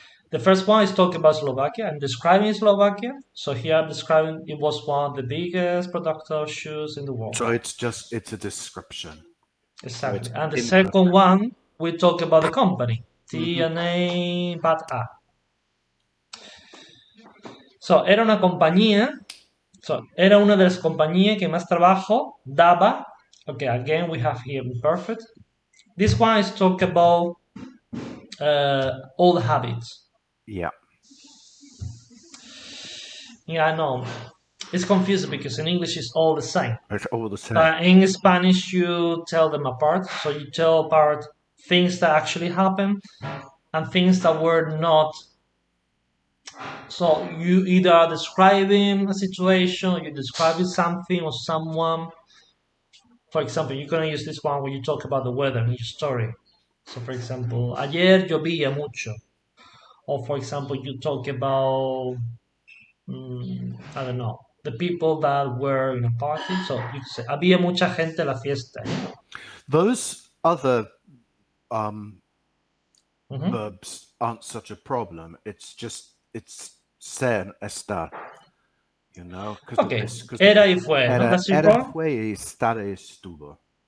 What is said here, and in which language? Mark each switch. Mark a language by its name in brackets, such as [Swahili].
[English] The first one is talking about Slovakia. I'm describing Slovakia. So here I'm describing it was one of the biggest producer of shoes in the world. So it's a description. Exactly. So And the second one, we talk about the company. TNA BAT-A. [Spanish] So, era una compañía, era una de las compañías que más trabajo daba. [English] Okay, again, we have here imperfect. This one is talk about old habits. Yeah. Yeah, I know. It's confusing because in English it's all the same. It's all the same. In Spanish, you tell them apart. So you tell apart things that actually happened and things that were not. So you either are describing a situation, or you're describing something or someone. For example, you're gonna use this one when you talk about the weather in your story. So, for example, [Spanish] ayer llovía mucho. [English] Or, for example, you talk about, I don't know, the people that were in a party. So you could say, [Spanish] había mucha gente en la fiesta. [English] Those other verbs aren't such a problem. It's ser, estar. You know? [Spanish] Okay, era y fue, ¿no? [English] That's your [Spanish] Era, [English] problem? [Spanish] fue y estar estuvo.